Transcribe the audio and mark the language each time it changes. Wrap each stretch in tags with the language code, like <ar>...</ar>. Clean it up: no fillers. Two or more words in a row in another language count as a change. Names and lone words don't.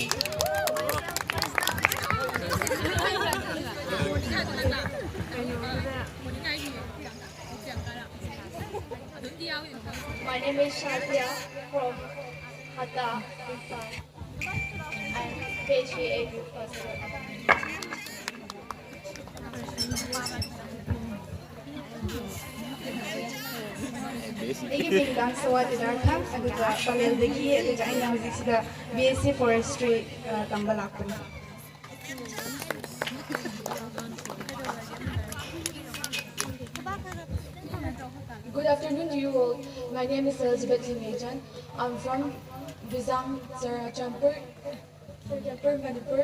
<en>My name is Shadia from Hatta, Bhutan. I'm PhD Agri first year.</en> <mni>ꯑꯩꯒꯤ ꯃꯤꯡ ꯁꯋꯥꯇꯤ ꯅꯥꯔꯊꯝ ꯑꯗꯨꯒ ꯄꯂꯦꯜꯗꯒꯤ ꯑꯗꯨꯒ ꯑꯩꯅ ꯍꯧꯖꯤꯛꯁꯤꯗ</mni> <en>BSc Forestry</en> <mni>ꯇꯝꯕ ꯂꯥꯛꯄꯅꯤ.</mni> <en>Good afternoon to you all. My name is Elizabeth Limejan. I'm from Bizang, Champur, Manipur.</en>